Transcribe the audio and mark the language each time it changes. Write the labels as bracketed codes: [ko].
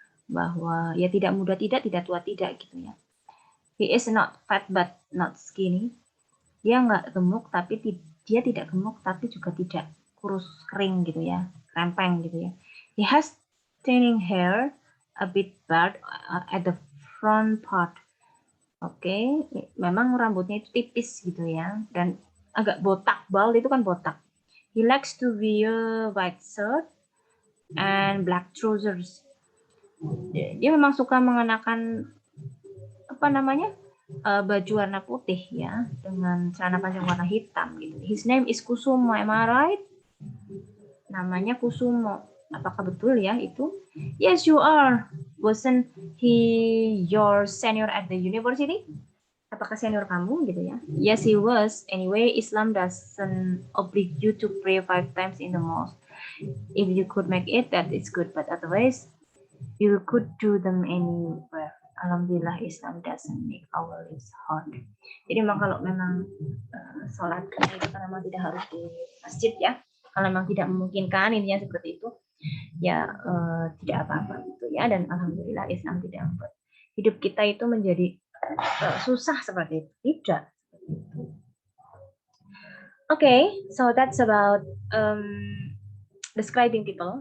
[id] Bahwa ya tidak muda tidak tua tidak gitu ya. [en] He is not fat but not skinny. [id] Dia nggak gemuk tapi dia tidak gemuk tapi juga tidak kurus kering gitu ya. krempeng gitu ya. [en] He has thinning hair, a bit bald at the front part. [id] Oke, memang rambutnya itu tipis gitu ya, dan agak botak, bald itu kan botak. [en] He likes to wear white shirt and black trousers. [id] Dia memang suka mengenakan apa namanya baju warna putih ya, dengan celana panjang warna hitam gitu. [en] His name is Kusumo, am I right? [id] Namanya Kusumo. Apakah betul ya itu? [en] Yes, you are. Wasn't he your senior at the university? [id] Apakah senior kamu gitu ya? [en] Yes, he was. Anyway, Islam doesn't oblige you to pray 5 times in the mosque. If you could make it, that is good. But otherwise, you could do them anywhere. Alhamdulillah, Islam doesn't make our lives hard. [id] Jadi memang kalau memang sholat itu kan memang tidak harus di masjid ya. Kalau memang tidak memungkinkan intinya seperti itu, ya tidak apa-apa gitu ya. Dan alhamdulillah Islam tidak membuat hidup kita itu menjadi susah seperti itu. Tidak. [en] Okay, so that's about describing people.